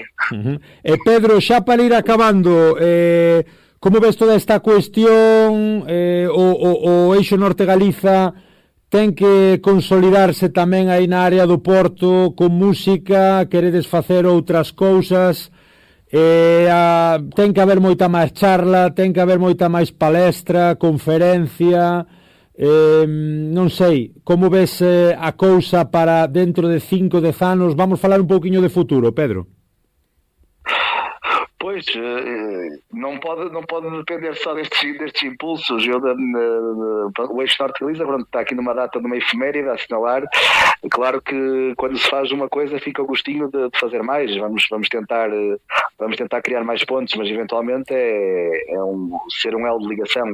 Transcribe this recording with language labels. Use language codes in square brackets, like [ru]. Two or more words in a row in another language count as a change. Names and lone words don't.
[gl] E Pedro, xa para ir acabando, como ves toda esta cuestión, o eixo Norte Galiza ten que consolidarse tamén aí na área do Porto con música, queredes facer outras cousas, ten que haber moita máis charla, ten que haber moita máis palestra, conferencia, non sei, como ves a cousa para dentro de 5-10 anos? Vamos falar un pouquiño de futuro, Pedro. [pt] Pois, não pode depender só destes impulsos. O Eixo Norte Galiza está aqui numa data de uma efeméride a assinalar. Claro que quando se faz uma coisa fica o gostinho de fazer mais. Vamos tentar criar mais pontos, mas eventualmente ser um elo de ligação.